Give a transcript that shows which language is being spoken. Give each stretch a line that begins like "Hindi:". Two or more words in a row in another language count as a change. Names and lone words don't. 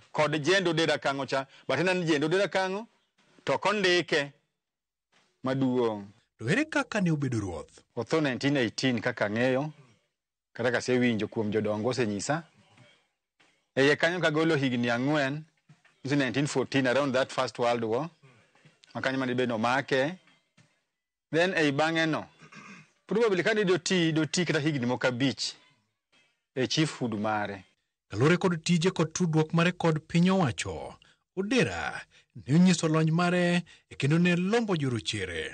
Luo (Kenya and Tanzania): Kod jendo Odera Kang'o cha, batena ni jendo Odera Kang'o, to kondike maduong'. To ere kaka ne obedo ruoth? Otho 1918 kaka ng'eyo, kata kasewinjo kuom jodongo osenyisa. Eye kanyo kagolo higni 4, 1914
English: around that first world war.
Luo (Kenya and Tanzania): Makanyo mane bedo make. Then ei bang'e no, probably kane doti kata higni moko 5 e chiefhood mare. Kalore kod tije kod tudruok mare kod piny owacho, Odera ne onyiso lony mare kendo ne lombo jorochere.